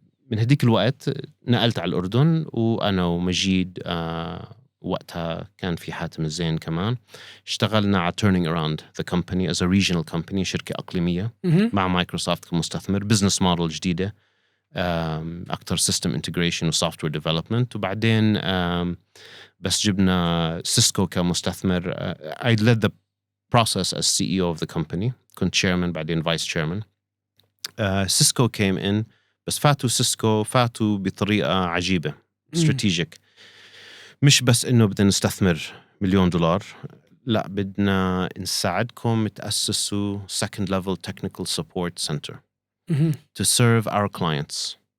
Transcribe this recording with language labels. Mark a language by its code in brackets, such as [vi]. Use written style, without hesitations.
[ar] من هديك الوقت نقلت على الأردن، وأنا ومجيد وقتها كان في حاتم الزين كمان. اشتغلنا على [en] turning around the company as a regional company، [ar] شركة أقليمية مع مايكروسوفت كمستثمر. [en] business model [ar] جديدة، أكتر [en] system integration و software development. [ar] وبعدين بس جبنا سيسكو كمستثمر. [en] I led the process as CEO of the company. [ar] كنت [en] chairman بعدين vice chairman. [ar] سيسكو [en] came in، [ar] بس فاتوا بطريقة عجيبة strategic. مش بس إنه بدنا نستثمر $1,000,000، لا بدنا نساعدكم تأسسوا [en] second level technical support center to serve our clients.